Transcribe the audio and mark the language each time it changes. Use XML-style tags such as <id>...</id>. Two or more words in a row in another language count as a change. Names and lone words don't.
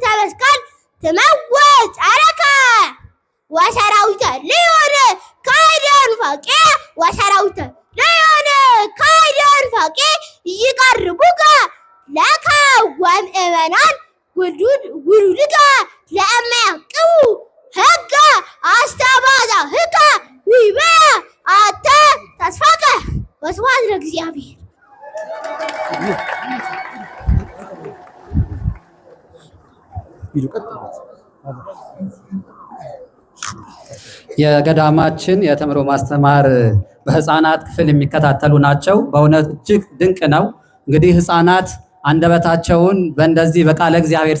<gez>መስቀል ትመውት ጸረከ ወሰራዊተ ልዮን ካይደን ፈቄ ወሰራዊተ ልዮን ካይደን ፈቄ ይቀርቡከ ለከ ወምእመናን ውሉድከ ለእመ ያቅቡ ሕገ አስተባዛህከ ወይቤ አተ ተስፋከ ወስብሐት ለእግዚአብሔር።</gez> <am>የገዳማችን የተምሮ ማስተማር በህፃናት ክፍል የሚከታተሉ ናቸው። በእውነት እጅግ ድንቅ ነው። እንግዲህ ህፃናት አንደበታቸውን በእንደዚህ በቃለ እግዚአብሔር</am>